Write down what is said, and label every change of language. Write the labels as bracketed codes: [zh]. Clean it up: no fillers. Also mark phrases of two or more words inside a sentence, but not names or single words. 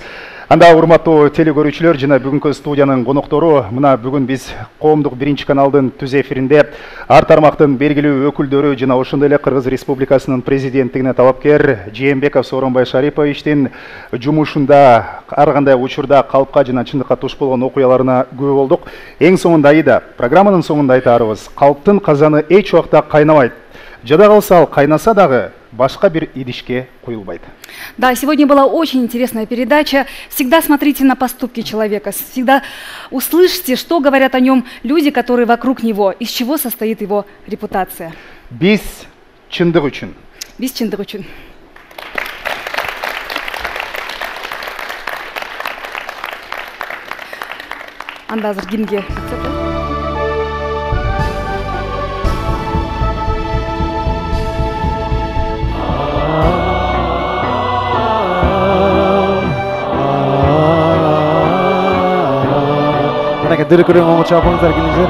[ky] Анда урматтуу телекөрүүчүлөр жана бүгүнкү студиянын коноктору, мына бүгүн биз коомдук биринчи каналдын түз эфиринде ар тармактын белгилүү өкүлдөрү жана ошондой эле Кыргыз Республикасынын президенттигине талапкер Жээнбеков Сооронбай Шариповичтин жумушунда ар кандай учурда калпка жана чындыкка туш болгон окуяларына күбө болдук. Эң соңунда Аида, программанын соңунда айтарыбыз, калптын казаны эч убакта кайнабайт. Жада калса ал кайнаса дагы башка бир идишке куюлбайт. [ru] Да, сегодня была очень интересная передача. Всегда смотрите на поступки человека, всегда услышьте, что говорят о нем люди, которые вокруг него, из чего состоит его репутация. [ky] Биз чындык үчүн. Биз чындык үчүн. анда азыр гимнге кетсек. Мынакей дүркүрөң оңо чапыңыздар келиңиздер.